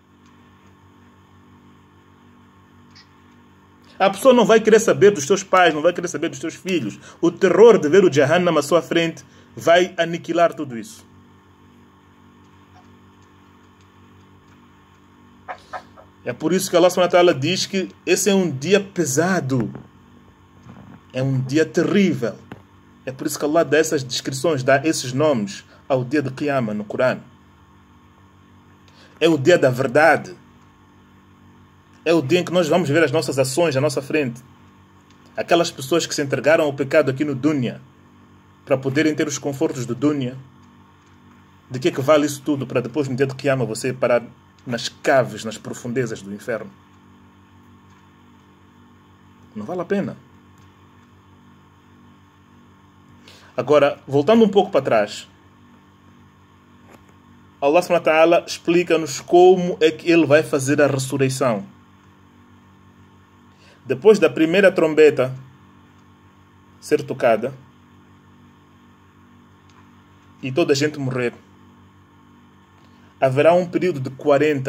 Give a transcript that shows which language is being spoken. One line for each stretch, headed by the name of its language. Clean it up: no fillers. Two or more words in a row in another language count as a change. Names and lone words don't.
Portuguese: A pessoa não vai querer saber dos teus pais, não vai querer saber dos teus filhos. O terror de ver o Jahannam à sua frente vai aniquilar tudo isso. É por isso que
Arabic: الله سبحانه وتعالى
Portuguese: diz que esse é um dia pesado. É um dia terrível. É por isso que Allah dá essas descrições, dá esses nomes ao dia de Qiyamah no Corão. É o dia da verdade. É o dia em que nós vamos ver as nossas ações à nossa frente. Aquelas pessoas que se entregaram ao pecado aqui no Dunya para poderem ter os confortos do Dunya. De que vale isso tudo para depois no dia de Qiyamah você parar nas caves, nas profundezas do inferno? Não vale a pena. Agora, voltando um pouco para trás,
Arabic: الله سبحانه وتعالى
Portuguese: explica-nos como é que Ele vai fazer a ressurreição. Depois da primeira trombeta ser tocada e toda a gente morrer, haverá um período de 40.